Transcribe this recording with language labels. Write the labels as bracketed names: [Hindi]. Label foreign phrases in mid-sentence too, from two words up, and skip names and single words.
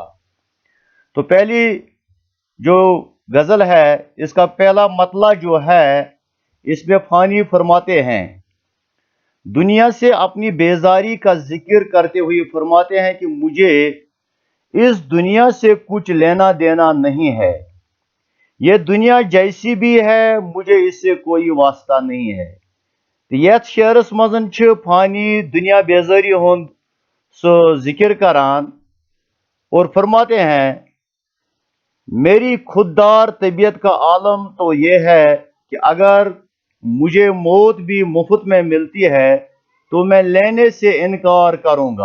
[Urdu] تو پہلی جو غزل ہے اس کا پہلا مطلع جو ہے، اس میں فانی فرماتے ہیں، دنیا سے اپنی بیزاری کا ذکر کرتے ہوئے فرماتے ہیں کہ مجھے اس دنیا سے کچھ لینا دینا نہیں ہے، یہ دنیا جیسی بھی ہے مجھے اس سے کوئی واسطہ نہیں ہے۔ [Kashmiri] یت شعرس مزن چھ فانی دنیا بیزاری ہند سو ذکر کران [Urdu] اور فرماتے ہیں، میری خوددار طبیعت کا عالم تو یہ ہے کہ اگر مجھے موت بھی مفت میں ملتی ہے تو میں لینے سے انکار کروں گا۔